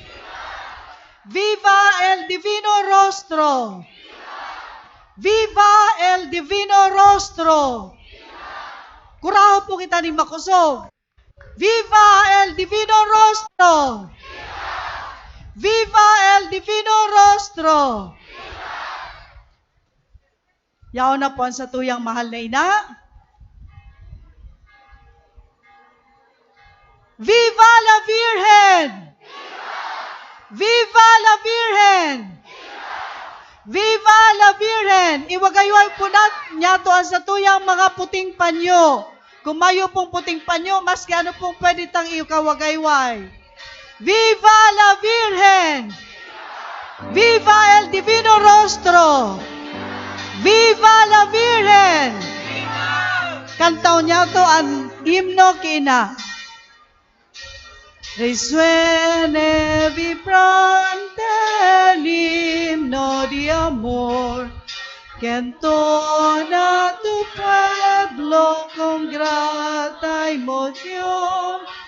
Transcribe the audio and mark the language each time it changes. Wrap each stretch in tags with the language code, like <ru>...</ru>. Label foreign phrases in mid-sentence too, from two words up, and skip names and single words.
<es>Viva el Divino Rostro! Viva el Divino Rostro!</es> <bik>Kuraho po kita ni makusog.</bik> <es>Viva el Divino Rostro! Viva el Divino Rostro!</es> <bik>Yaon na po ang sa tuyang mahal na ina.</bik> <es>Viva la Virgen! Viva la Virgen! Viva la Virgen!</es> <bik>Iwagayway po niya to ang sa tuyang mga puting panyo. Kung mayo pong puting panyo, mas gaano pong pwede tang iwagayway.</bik> <es>Viva la Virgen! Viva el Divino Rostro! Viva la Virgen!</es> <bik>Kantaw niya to ang himno kina.</bik> <es>Resuene vibrante el himno de amor que entona tu pueblo con grata emoción.</es>